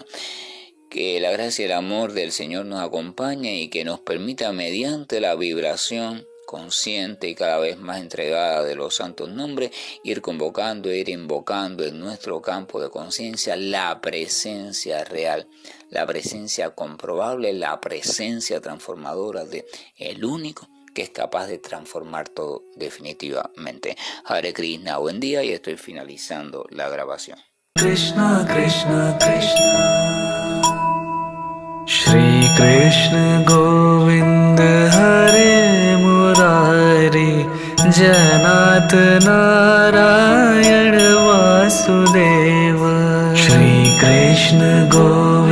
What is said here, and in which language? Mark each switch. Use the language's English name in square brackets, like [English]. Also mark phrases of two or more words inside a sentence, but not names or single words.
[Spanish] Que la gracia y el amor del Señor nos acompañe y que nos permita, mediante la vibración consciente y cada vez más entregada de los santos nombres, ir convocando, ir invocando en nuestro campo de conciencia la presencia real, la presencia comprobable, la presencia transformadora de el único que es capaz de transformar todo definitivamente. [Sanskrit] Hare Krishna, [Spanish] buen día, y estoy finalizando la grabación. [Sanskrit] Krishna, Krishna, Krishna, Shri Krishna Govind Hare Murari, Janat Narayan Vasudeva, Shri Krishna Govind